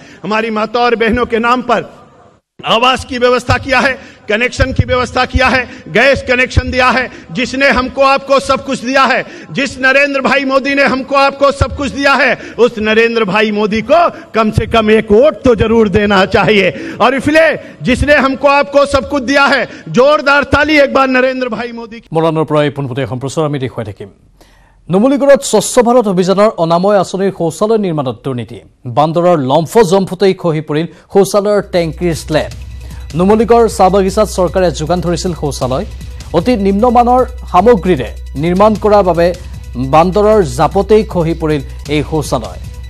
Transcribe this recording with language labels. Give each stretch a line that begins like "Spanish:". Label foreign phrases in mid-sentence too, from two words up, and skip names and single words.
Hindi: हमारी माता और बहनों के नाम पर आवास की व्यवस्था किया है, कनेक्शन की व्यवस्था किया है, गैस कनेक्शन दिया है। जिसने हमको आपको सब कुछ दिया है, जिस नरेंद्र भाई मोदी ने हमको आपको सब कुछ दिया है, उस नरेंद्र भाई मोदी को कम से कम एक वोट तो जरूर देना चाहिए। और इसलिए जिसने हमको आपको सब कुछ दिया है, जोरदार ताली एक बार नरेंद्र भाई मोदी।
Assamese: মৰাণৰ পৰা এই পোনপটীয়া সম্প্ৰচাৰ আমি দেখুৱাই থাকিম। নুমলীগড়ত স্বচ্ছ ভাৰত অভিযানৰ অনাময় আঁচনিৰ শৌচালয় নিৰ্মাণত দুৰ্নীতি, বান্দৰৰ লম্ফ জম্ফতেই খহি পৰিল শৌচালয়ৰ টেংকিৰ স্লেব। নুমলীগড় চাহ বাগিচাত চৰকাৰে যোগান ধৰিছিল শৌচালয়, অতি নিম্নমানৰ সামগ্ৰীৰে নিৰ্মাণ কৰাৰ বাবে বান্দৰৰ জাপতেই খহি পৰিল এই শৌচালয়।